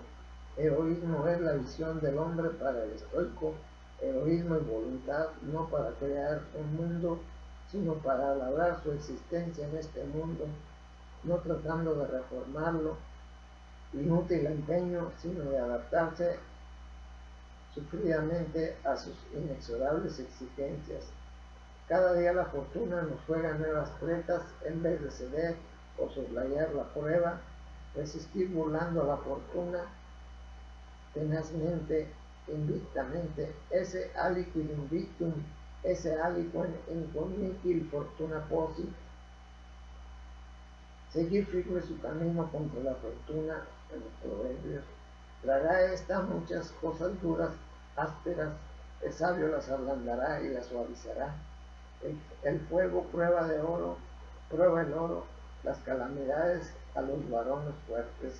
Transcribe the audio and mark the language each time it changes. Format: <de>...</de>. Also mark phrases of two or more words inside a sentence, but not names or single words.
<es>Heroísmo es la visión del hombre para el estoico, heroísmo y voluntad no para crear un mundo, sino para labrar su existencia en este mundo, no tratando de reformarlo, inútil empeño, sino de adaptarse sufridamente a sus inexorables exigencias. Cada día la fortuna nos juega nuevas tretas en vez de ceder o soslayar la prueba, resistir burlando a la fortuna tenazmente, invictamente,</es> <la>esse aliquid invictum, esse aliquem incogniti fortuna posi,</la> <es>seguir firme su camino contra la fortuna en los proverbios. Traerá esta muchas cosas duras, ásperas, el sabio las ablandará y las suavizará. El fuego prueba de oro, prueba el oro, las calamidades a los varones fuertes.</es>